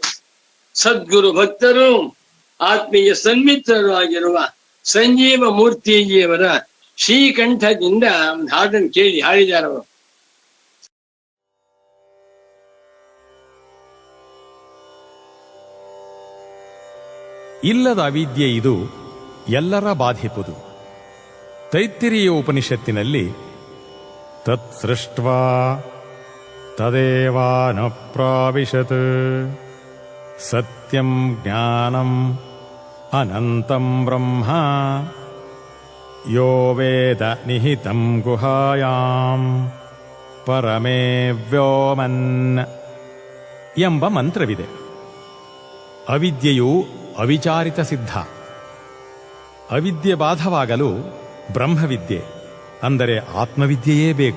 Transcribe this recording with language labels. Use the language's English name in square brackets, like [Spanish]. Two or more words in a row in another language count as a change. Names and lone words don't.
[Kannada] ಸದ್ಗುರು ಭಕ್ತರು ಆತ್ಮೀಯ ಸನ್ಮಿತ್ರರು ಆಗಿರುವ ಸಂಜೀವ ಮೂರ್ತಿಜಿಯವರ ಶ್ರೀಕಂಠದಿಂದ ಒಂದು ಹಾಡನ್ನು ಕೇಳಿ ಹಾಡಿದಾರವರು. ಇಲ್ಲದ ಅವಿದ್ಯೆ ಇದು ಎಲ್ಲರ ಬಾಧಿಪುದು. ತೈತ್ತಿರೀಯ ಉಪನಿಷತ್ತಿನಲ್ಲಿ [Sanskrit] ತತ್ ಸೃಷ್ಟ್ವಾ ತದೇವಾನ ಪ್ರಾವಿಶತ್ ಸತ್ಯಂ ಜ್ಞಾನಂ ಅನಂತಂ ಬ್ರಹ್ಮ ಯೋ ವೇದ ನಿಹಿತಂ ಗುಹಾಯಾಂ ಪರಮೇ ವ್ಯೋಮನ್ [Kannada] ಎಂಬ ಮಂತ್ರವಿದೆ. ಅವಿದ್ಯೆಯು ಅವಿಚಾರಿತ ಸಿದ್ಧ. ಅವಿದ್ಯೆ ಬಾಧವಾಗಲು ಬ್ರಹ್ಮವಿದ್ಯೆ ಅಂದರೆ ಆತ್ಮವಿದ್ಯೆಯೇ ಬೇಕು.